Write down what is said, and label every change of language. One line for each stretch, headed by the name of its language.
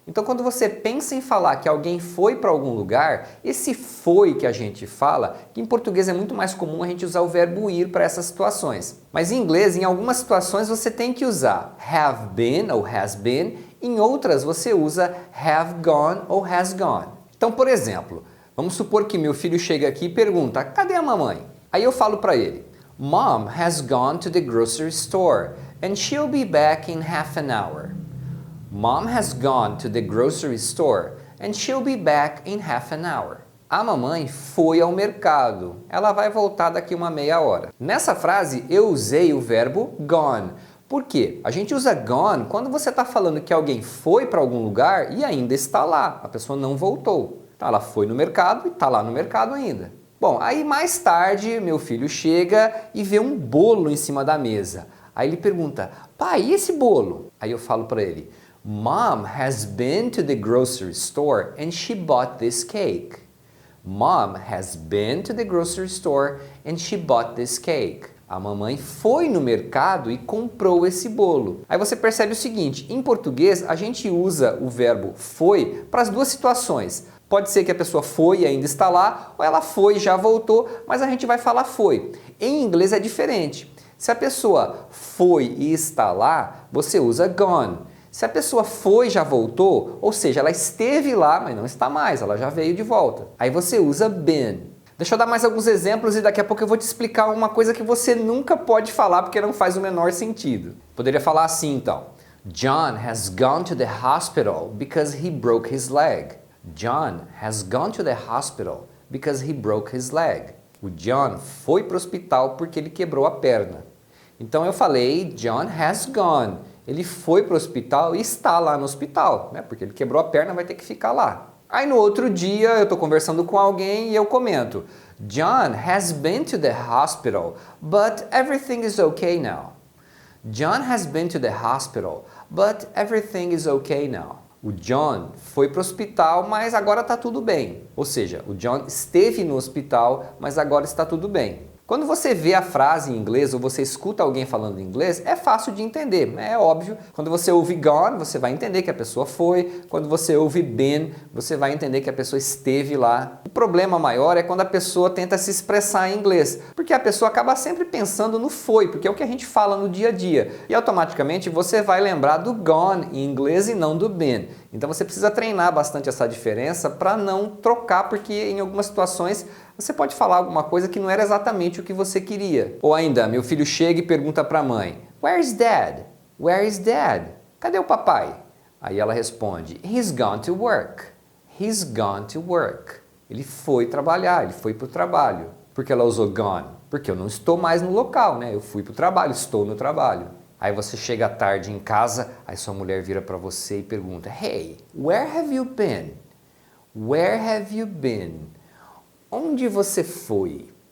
Portuguese: Então quando você pensa em falar que alguém foi para algum lugar, esse foi que a gente fala, que em português é muito mais comum a gente usar o verbo ir para essas situações. Mas em inglês, em algumas situações você tem que usar have been ou has been, em outras você usa have gone ou has gone. Então, por exemplo, vamos supor que meu filho chega aqui e pergunta, cadê a mamãe? Aí eu falo para ele,
English: Mom has gone to the grocery store and she'll be back in half an hour. Mom has gone to the grocery store and she'll be back in half an hour.
Portuguese: A mamãe foi ao mercado. Ela vai voltar daqui uma meia hora. Nessa frase eu usei o verbo gone. Por quê? A gente usa gone quando você está falando que alguém foi para algum lugar e ainda está lá. A pessoa não voltou. Então ela foi no mercado e está lá no mercado ainda. Bom, aí mais tarde meu filho chega e vê um bolo em cima da mesa. Aí ele pergunta, pai, e esse bolo? Aí eu falo para ele,
English: Mom has been to the grocery store and she bought this cake. Mom has been to the grocery store and she bought this cake.
Portuguese: A mamãe foi no mercado e comprou esse bolo. Aí você percebe o seguinte, em português a gente usa o verbo foi para as duas situações. Pode ser que a pessoa foi e ainda está lá, ou ela foi e já voltou, mas a gente vai falar foi. Em inglês é diferente. Se a pessoa foi e está lá, você usa gone. Se a pessoa foi e já voltou, ou seja, ela esteve lá, mas não está mais, ela já veio de volta. Aí você usa been. Deixa eu dar mais alguns exemplos e daqui a pouco eu vou te explicar uma coisa que você nunca pode falar porque não faz o menor sentido. Poderia falar assim então,
English: John has gone to the hospital because he broke his leg. John has gone to the hospital because he broke his leg.
Portuguese: O John foi para o hospital porque ele quebrou a perna. Então eu falei,
English: John has gone.
Portuguese: Ele foi para o hospital e está lá no hospital, né? Porque ele quebrou a perna, vai ter que ficar lá. Aí no outro dia eu estou conversando com alguém e eu comento,
English: John has been to the hospital, but everything is okay now. John has been to the hospital, but everything is okay now.
Portuguese: O John foi para o hospital, mas agora está tudo bem. Ou seja, o John esteve no hospital, mas agora está tudo bem. Quando você vê a frase em inglês ou você escuta alguém falando inglês, é fácil de entender, é óbvio. Quando você ouve gone, você vai entender que a pessoa foi. Quando você ouve been, você vai entender que a pessoa esteve lá. O problema maior é quando a pessoa tenta se expressar em inglês, porque a pessoa acaba sempre pensando no foi, porque é o que a gente fala no dia a dia. E automaticamente você vai lembrar do gone em inglês e não do been. Então você precisa treinar bastante essa diferença para não trocar, porque em algumas situações você pode falar alguma coisa que não era exatamente o que você queria. Ou ainda, meu filho chega e pergunta para a mãe,
English: Where's Dad? Where is Dad?
Portuguese: Cadê o papai? Aí ela responde,
English: He's gone to work. He's gone to work.
Portuguese: Ele foi trabalhar, ele foi para o trabalho. Por que ela usou gone? Porque eu não estou mais no local, né? Eu fui para o trabalho, estou no trabalho. Aí você chega à tarde em casa, aí sua mulher vira para você e pergunta,
English: Hey, where have you been? Where have you been?
Portuguese: Onde você foi?